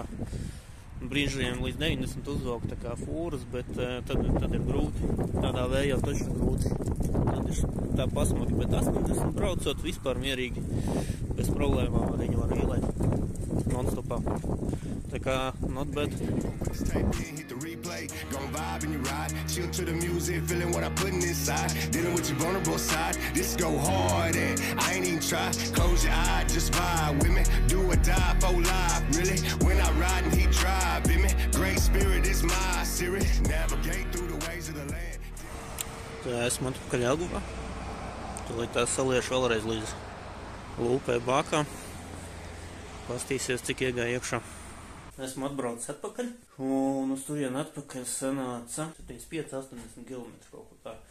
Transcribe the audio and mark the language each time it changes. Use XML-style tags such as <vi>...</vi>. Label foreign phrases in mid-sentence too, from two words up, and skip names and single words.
<lv>Brīžiem līdz 90 uzvelk tā kā fūras, bet tad ir grūti. Tādā vējā taču grūti. Tad ir tā pasmagi, bet 80 braucot vispār mierīgi. Bez problēmām ar viņu var ielēt non-stopā. Tā kā</lv> <en>not bad.</en> <lv>replay.</lv> <en>Gon' vibe and you ride, chill to the music, feeling what I'm putting inside. Dealing with your vulnerable side, this go hard and I ain't even try. Close your eye, just vibe with me. Do or die for life, really. When I ride and he drive, in me. Great spirit is my series. Navigate through the ways of the land.</en> <lv>Tā esmu atpakaļ Jelgavā. Tūlīt tās saliešu vēlreiz līdz Lūpē Bākā. Pastīsies, cik iegāja iekšā. Esmu atbraucis atpakaļ. Un uz turienu atpakaļ sanāca 75-80 km kaut kur tā.</lv>